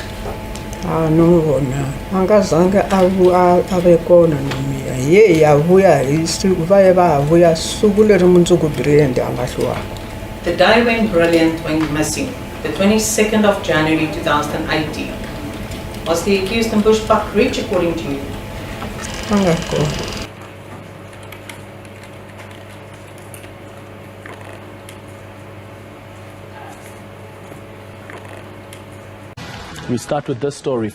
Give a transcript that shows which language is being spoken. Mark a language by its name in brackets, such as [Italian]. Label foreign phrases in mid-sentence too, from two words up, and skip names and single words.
[Tsonga] No, angazange abekona nomia ye yavuya vayevavuya suku leri mundzuku Brilliant angahluwa. [English] The day when Brilliant went missing, the 22nd of January 2018, was the accused in Bushbuck Ridge according to you? [Tsonga] Angakona. [English] We start with this story.